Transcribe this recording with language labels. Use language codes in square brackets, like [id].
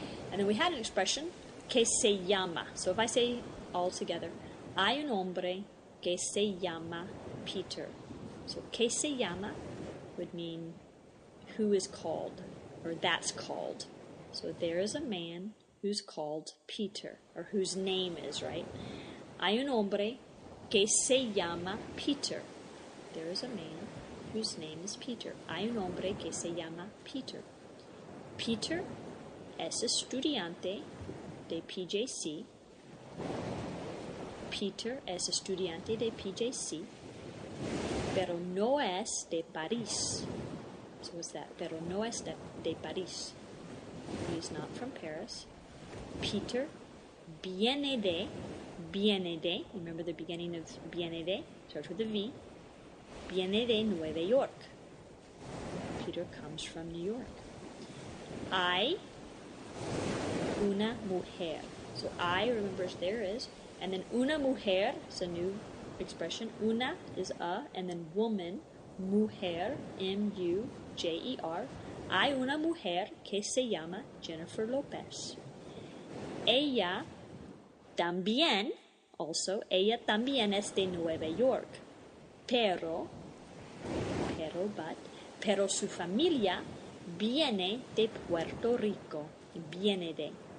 [en] And then we had an expression, que se llama. So if I say all together, [es] hay un hombre que se llama Peter. [en] So que se llama would mean who is called, or that's called. So there is a man who's called Peter, or whose name is, right? [es] Hay un hombre que se llama Peter. [en] There is a man whose name is Peter. [es] Hay un hombre que se llama Peter. Peter es estudiante de PJC. Peter es estudiante de PJC, pero no es de París. [en] So what's that? [es] Pero no es de París. [en] He's not from Paris. [es] Peter viene de, [en] remember the beginning of viene de, starts with a V, [es] viene de Nueva York. [en] Peter comes from New York. [es] Hay una mujer. [en] So I, remember, there is, and then una mujer is a new expression. Una is a, and then woman, mujer, M-U-J-E-R. [es] Hay una mujer que se llama Jennifer Lopez. Ella también, ella también es de Nueva York, pero su familia viene de Puerto Rico, viene de.